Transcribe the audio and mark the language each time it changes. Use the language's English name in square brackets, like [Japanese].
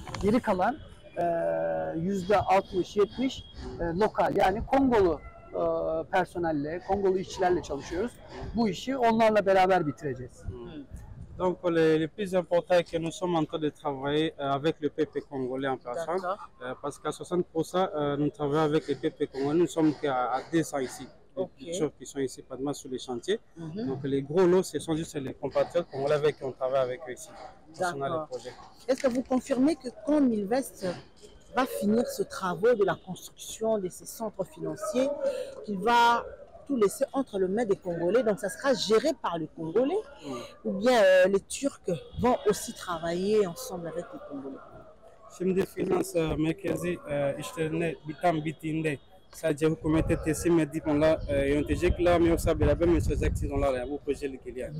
[Turkish] Geri kalan %60-70 lokal, yani Kongolu personelle, Kongolu işçilerle çalışıyoruz. Bu işi onlarla beraber bitireceğiz. [French] Donc le plus important est que nous sommes en train de travailler avec le peuple congolais en personne, parce qu'à 60% nous travaillons avec le peuple congolais, nous sommes qu'à 200 ici. Les choses qui sont ici pratiquement sur les chantiers. Donc les gros lots, ce sont juste les compatriotes congolais avec qui on travaille avec eux ici. Est-ce que vous confirmez que quand Milvest va finir ce travaux de la construction de ces centres financiers, qu'il va tout laisser entre les mains des Congolais, donc ça sera géré par les Congolais, ou bien les Turcs vont aussi travailler ensemble avec les Congolais? [Turkish] Şimdi finans merkezi işlerine bittiğinde sadece hükümete teslim edip onlar yönetecekler mi yoksa beraber mi çalışacaksınız onlarla, yani bu projeyle ilgili yani?